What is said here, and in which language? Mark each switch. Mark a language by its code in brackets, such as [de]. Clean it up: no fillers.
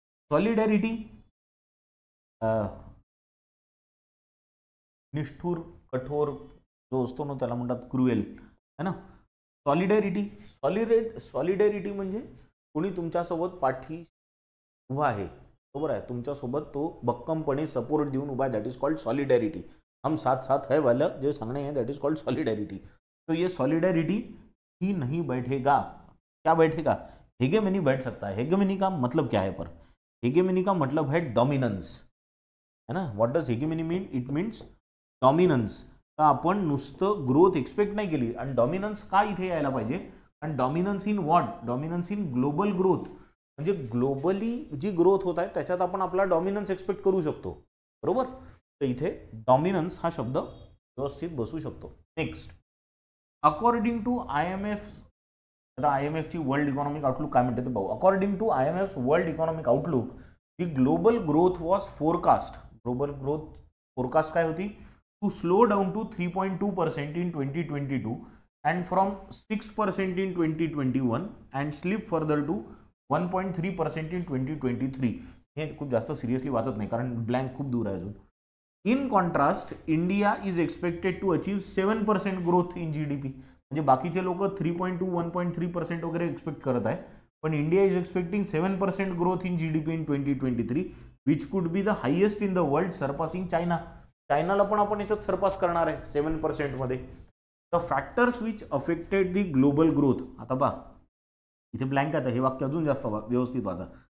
[mr] Solidarity निष्ठुर, कठोर जो असतो ना त्याला म्हणतात क्रुएल है ना. सॉलिडॅरिटी म्हणजे कोणी तुमच्यासोबत पाठी उभा आहे, बरोबर आहे, तुमच्यासोबत तो भक्कमपणे सपोर्ट देऊन उभा आहे, [en] That is called solidarity. [hi] हम साथ साथ है वाला जो सांगणे हैं [en] That is called solidarity. [hi] तो ये सॉलिडेरिटी ही नहीं बैठेगा, क्या बैठेगा? हेगेमनी बैठ सकता है। हेगेमनी का मतलब क्या है? पर हेगेमनी का मतलब है डॉमिनन्स, है ना। [en] What does hegemony mean? It means dominance. [mr] तर आपण नुसतं ग्रोथ एक्सपेक्ट नाही केली, आणि डॉमिनन्स का इथे यायला पाहिजे? आणि [en] Dominance in what? Dominance in global growth, [mr] म्हणजे ग्लोबली जी ग्रोथ होत आहे त्याच्यात आपण आपला डॉमिनन्स एक्सपेक्ट करू शकतो, बरोबर. तर इथे डॉमिनन्स हा शब्द व्यवस्थित बसू शकतो. नेक्स्ट, अकॉर्डिंग टू IMF, आता IMFची वर्ल्ड इकॉनॉमिक आउटलुक काय म्हणते ते पाहू. [en] According to IMF's world economic outlook, the global growth was forecast. [mr] Global growth forecast काय होती? [en] To slow down to 3.2% in 2022 and from 6% in 2021 and slip further to 1.3% in 2023. [mr] हे खूप जास्त सिरियसली वाचत नाही कारण ब्लँक खूप दूर आहे अजून. [en] In contrast, India is expected to achieve 7% growth in GDP. [mr] म्हणजे बाकीचे लोक 3.2 1.3% वगैरे एक्सपेक्ट करत आहे, [en] पण India is expecting 7% growth in GDP in 2023, which could be the highest in the world, surpassing China. [mr] चायनाला पण आपण याच्यात सरपास करणार आहे 7% मध्ये. [en] the factors which affected the global growth, [mr] आता पहा इथे ब्लँक आहे, हे वाक्य अजून जास्त व्यवस्थित वाचा.